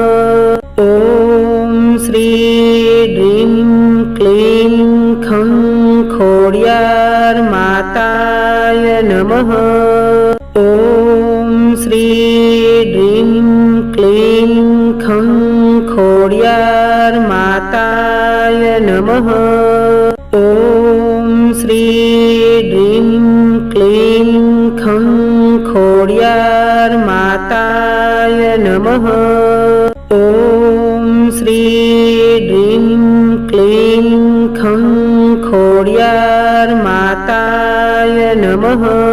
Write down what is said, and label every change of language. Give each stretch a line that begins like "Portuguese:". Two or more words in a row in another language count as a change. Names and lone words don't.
Sanskrit: ॐ श्री ह्रीं क्लीं खं खोड्यार्माताय नमः। ॐ श्री ह्रीं क्लीं खं ખોડિયાર માતાય નમઃ. ઓમ શ્રી ડ્રીમ ક્લીમ ખં ખોડિયાર માતાય નમઃ. ઓમ શ્રી ડ્રીમ ક્લીમ ખં ખોડિયાર માતાય નમઃ.